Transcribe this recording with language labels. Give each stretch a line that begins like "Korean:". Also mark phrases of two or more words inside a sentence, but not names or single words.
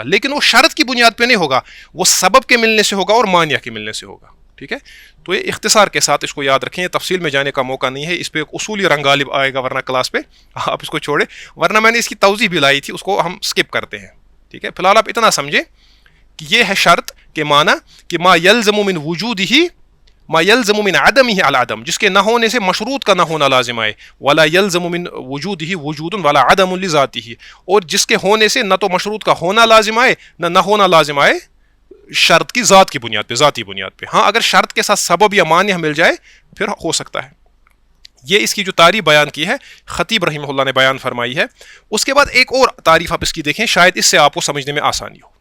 Urdu: لیکن وہ شرط کی بنیاد پہ نہیں ہوگا، وہ سبب کے ملنے سے ہوگا اور مانع کے ملنے سے ہوگا. ٹھیک ہے، تو یہ اختصار کے ساتھ اس کو یاد رکھیں. یہ تفصیل میں جانے کا موقع نہیں ہے، اس پہ ایک اصولی رنگ غالب آئے گا ورنہ کلاس پہ، آپ اس کو چھوڑیں. ورنہ میں نے اس کی توضیح بھی لائی تھی، اس کو ہم سکپ کرتے ہیں. ٹھیک ہے، فی الحال آپ اتنا سمجھیں کہ یہ ہے شرط کے معنی کہ
Arabic: ما یلزم من وجودہ ما یلزم من عدمہ العدم،
Urdu: جس کے نہ ہونے سے مشروط کا نہ ہونا لازم آئے.
Arabic: ولا یلزم من وجودہ وجود ولا عدم لذاتہ،
Urdu: اور جس کے ہونے سے نہ تو مشروط کا ہونا لازم آئے نہ ہونا لازم آئے شرط کی ذات کی بنیاد پہ، ذاتی بنیاد پہ. ہاں اگر شرط کے ساتھ سبب یا مانع مل جائے پھر ہو سکتا ہے. یہ اس کی جو تعریف بیان کی ہے خطیب رحمہ اللہ نے بیان فرمائی ہے. اس کے بعد ایک اور تعریف آپ اس کی دیکھیں، شاید اس سے آپ کو سمجھنے میں آسانی ہو.